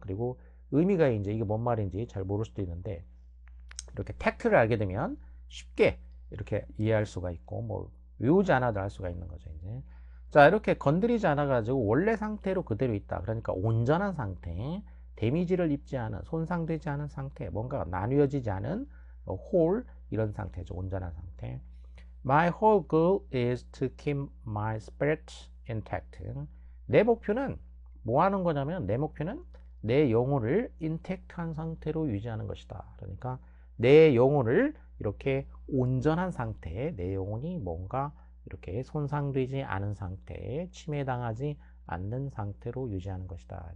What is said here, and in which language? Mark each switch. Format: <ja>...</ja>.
<ko>그리고 의미가 이제 이게 뭔 말인지 잘 모를 수도 있는데, 이렇게 텍트를 알게 되면 쉽게 이렇게 이해할 수가 있고, 뭐 외우지 않아도 알 수가 있는 거죠. 이제 자, 이렇게 건드리지 않아 가지고 원래 상태로 그대로 있다. 그러니까 온전한 상태, 데미지를 입지 않은, 손상되지 않은 상태, 뭔가 나뉘어지지 않은 홀, 이런 상태죠. 온전한 상태.</ko> <en>My whole goal is to keep my spirit intact.</en> <ko>내 목표는 뭐 하는 거냐면, 내 목표는 내 영혼을 인택트한 상태로 유지하는 것이다. 그러니까 내 영혼을 이렇게 온전한 상태, 내 영혼이 뭔가 이렇게 손상되지 않은 상태, 침해당하지 않는 상태로 유지하는 것이다.</ko>